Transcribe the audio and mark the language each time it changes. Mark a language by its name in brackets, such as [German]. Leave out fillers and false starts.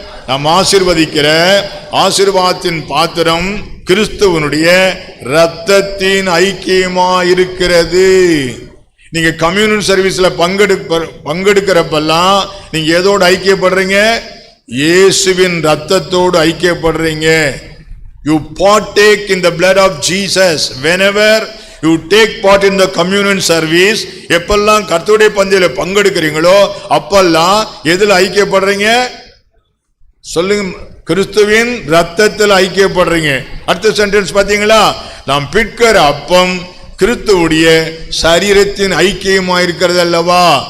[Tamil] நாம் ஆசீர்வதிக்கிற ஆசீர்வாதத்தின் பாத்திரம் கிறிஸ்துவனுடைய இரத்தத்தின் ஐக்கியமா இருக்கிறது. நீங்க கம்யூனிட்டி சர்வீஸ்ல பங்கெடுக்கிறப்பெல்லாம் நீங்க எதோடு ஐக்கியப்படுறீங்க? இயேசுவின் ரத்தத்தோடு ஐக்கியப்படுறீங்க. [English] You partake in the blood of Jesus whenever you take part in the communion service. [Tamil] எப்பெல்லாம் கர்த்தருடைய பந்தியில பங்கெடுக்கிறீங்களோ அப்பெல்லாம் எதில் ஐக்கியப்படுறீங்க? சொல்லுங்க. கிறிஸ்துவின் ரத்தத்தில் ஐக்கியப்படுறீங்க. அடுத்த சென்டென்ஸ் பாத்தீங்களா? நாம் பிற்கிற அப்பம் கிறிஸ்துவுடைய சரீரத்தின் ஐக்கியமா இருக்கிறது அல்லவா?